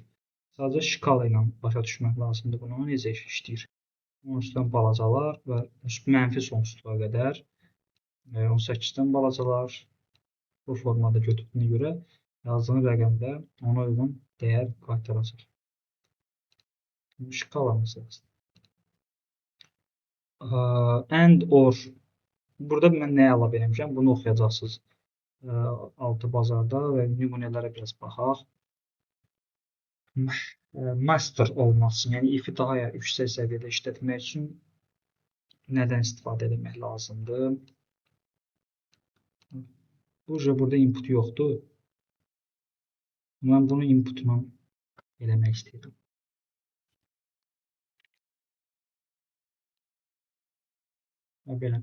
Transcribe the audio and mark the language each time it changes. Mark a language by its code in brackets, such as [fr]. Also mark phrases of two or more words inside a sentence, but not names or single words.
[az] Sadəcə şkala ilə başa düşmək lazımdır bunu, necə işləyir. 13-dən balacalar və mənfi sonsuzluğa qədər, 18-dən balacalar bu formada götürdüyünə görə yazdığın rəqəmdə ona uyğun dəyər qaytaracaq. Şkala məsələsi. [en] And or. [az] Burada mən nə əlavə eləmişəm? Bunu oxuyacaqsınız altı bazarda və nümunələrə biraz baxaq. Master olmaq üçün, yəni if-i daha yüksək səviyyədə işlətmək üçün nədən istifadə etmək lazımdır? Burada input yoxdur. Mən bunu inputla eləmək istəyirəm. Belə.